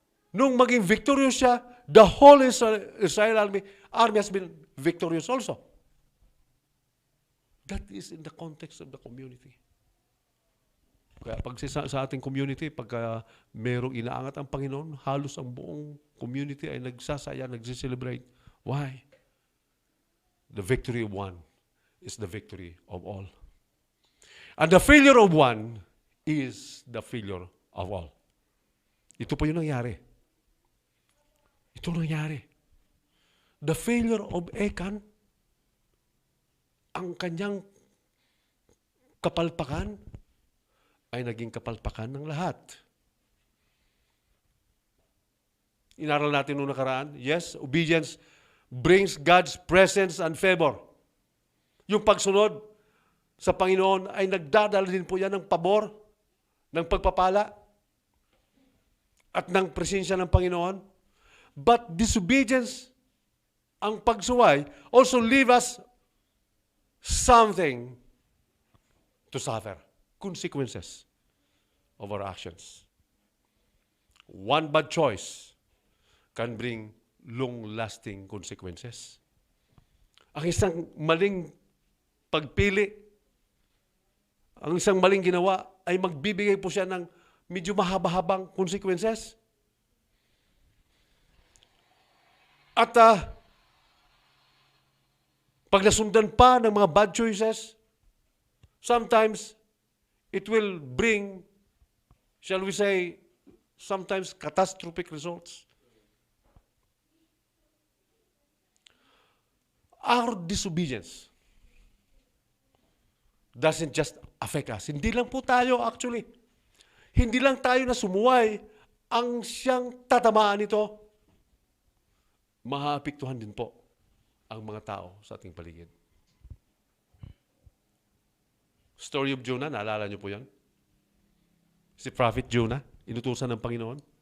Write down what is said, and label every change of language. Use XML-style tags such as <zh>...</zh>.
<tl>Nung maging</tl> <en>victorious</en> <tl>siya,</tl> <en>the whole Israel army has been victorious also. That is in the context of the community.</en> <tl>Kaya pag sa ating community, pagka merong inaangat ang Panginoon, halos ang buong community ay nagsasaya, nagsiselebrate.</tl> <en>Why? The victory of one is the victory of all. And the failure of one is the failure of all.</en> <tl>Ito po yung nangyari. Ito nangyari.</tl> <en>The failure of Achan,</en> <tl>ang kanyang kapalpakan ay naging kapalpakan ng lahat. Inaral natin noong nakaraan,</tl> <en>yes, obedience brings God's presence and favor.</en> <tl>Yung pagsunod sa Panginoon ay nagdadala din po yan ng pabor, ng pagpapala, at ng presensya ng Panginoon.</tl> <en>But disobedience,</en> <tl>ang pagsuway,</tl> <en>also leave us something to suffer. Consequences of our actions. One bad choice can bring long-lasting consequences.</en> <tl>Ang isang maling pagpili, ang isang maling ginawa ay magbibigay po siya ng medyo mahaba-habang consequences. At pag nasundan pa ng mga</tl> <en>bad choices, sometimes it will bring, shall we say, sometimes catastrophic results. Our disobedience doesn't just affect us.</en> <tl>Hindi lang po tayo actually. Hindi lang tayo na sumuway ang siyang tatamaan nito. Mahaapektuhan din po ang mga tao sa ating paligid. Story of Jonah, naalala niyo po yan? Si Prophet Jonah, inutusan ng Panginoon.</tl>